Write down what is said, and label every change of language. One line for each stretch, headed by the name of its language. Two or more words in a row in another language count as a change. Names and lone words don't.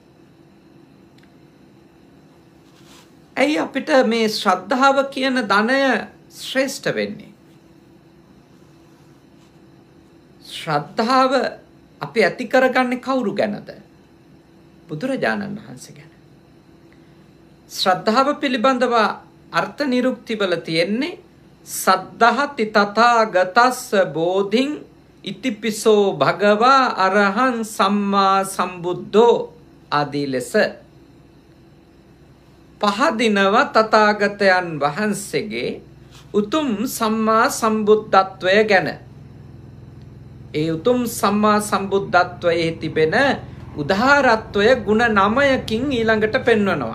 Sinhala: ඇයි අපිට මේ ශ්‍රද්ධාව කියන ධනය ශ්‍රේෂ්ඨ වෙන්නේ? ශ්‍රද්ධාව අපි ඇති කරගන්නේ කවුරු ගැනද? බුදුරජාණන් වහන්සේ ගැන. ශ්‍රද්ධාව පිළිබඳව අර්ථ නිරුක්තිවල තියෙන්නේ
Pali: සද්ධාති තථාගතස්ස බෝධින් ඉතිපිසෝ භගවා අරහං සම්මා සම්බුද්ධෝ
Sinhala: ආදී ලෙස පහදිනව තථාගතයන් වහන්සේගේ උතුම් සම්මා සම්බුද්ධත්වය ගැන. ඒ උතුම් සම්මා සම්බුද්ධත්වයේ තිබෙන උදාහරත්වය ගුණ 9කින් ඊළඟට පෙන්වනවා.